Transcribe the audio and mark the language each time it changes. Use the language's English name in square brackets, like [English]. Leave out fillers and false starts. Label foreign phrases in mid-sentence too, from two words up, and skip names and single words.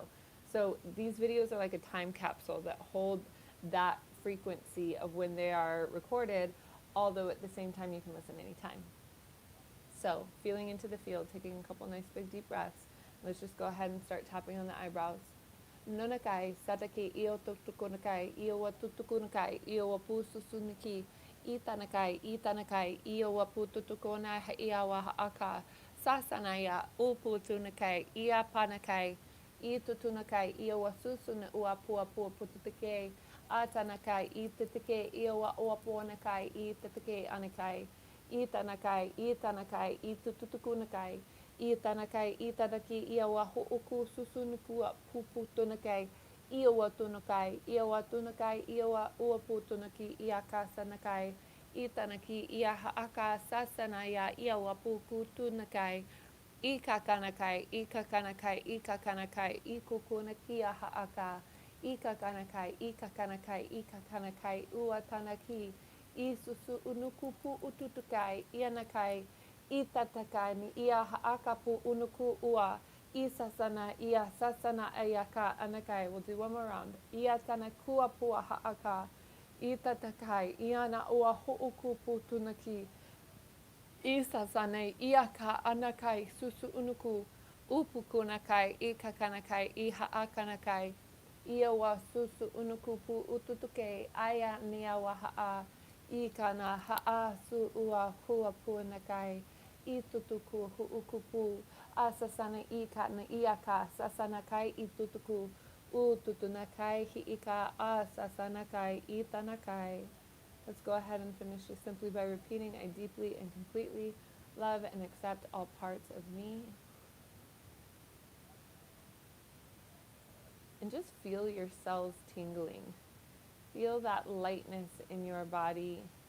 [English] So these videos are like a time capsule that hold that frequency of when they are recorded, although at the same time you can listen anytime. So feeling into the field, taking a couple nice big deep breaths. Let's just go ahead and start tapping on the eyebrows. Nonakai, satake io tutukunakai, io wa tutukunakai, io wa pususuniki, itanakai, io wa pututukona ia wa haaka, sasanaya, uputunakai, ia panakai, itutunakai, io wa susuna ua pua pututake, atanakai, itatake, io wa uapuanakai, itatake anakai, itanakai, itutukunakai, Itanakai, itanaki, iawa ho'oku susunukua puputunakai, iawa tunakai, iawa uaputunaki, iakasanakai, itanaki, ia haaka sasanaya, iawa pukutunakai, ikakanakai, ikukunaki haaka, ikakanakai, uatanaki, isusu unukupu ututukai, ianakai, Itatakai ni ia haakapu unuku ua. Isasana ia sasana ayaka anakai. We'll do one more round. Ia tana kua pua haaka. Itatakai iana ua huukupu tunaki. Isasane iaka anakai susu unuku. Upukunakai ikakanakai i haakanakai. Ia wa susu unukupu ututuke aya nia wa haa. Ikana haa su ua huapunakai. Itutuku huukupu asasana ikana iaka sasanakai itutuku ututunakai hiika asasanakai itanakai. Let's go ahead and finish this simply by repeating, I deeply and completely love and accept all parts of me. And just feel your cells tingling. Feel that lightness in your body.